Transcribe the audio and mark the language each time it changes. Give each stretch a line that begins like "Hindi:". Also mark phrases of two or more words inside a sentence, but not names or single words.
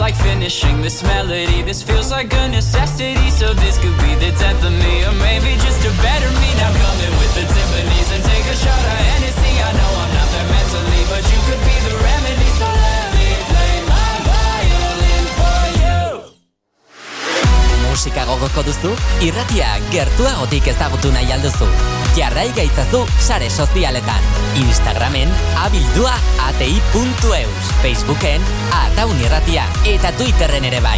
English: Like finishing this melody, this feels like a necessity. So this could be the 10th of me, or maybe just a better me. Now come in with the timpanis and take a shot of Hennessy. I know I'm not there mentally, but you could be the remedy. So let me play my violin for you.
Basque: Musika gogoko duzu, irratia gertuagotik ezagutu nahi alduzu. Jarrai gaitzazu sare sozialetan. Instagramen abildua atei.eus, Facebooken ataun irratia eta Twitterren ere bai.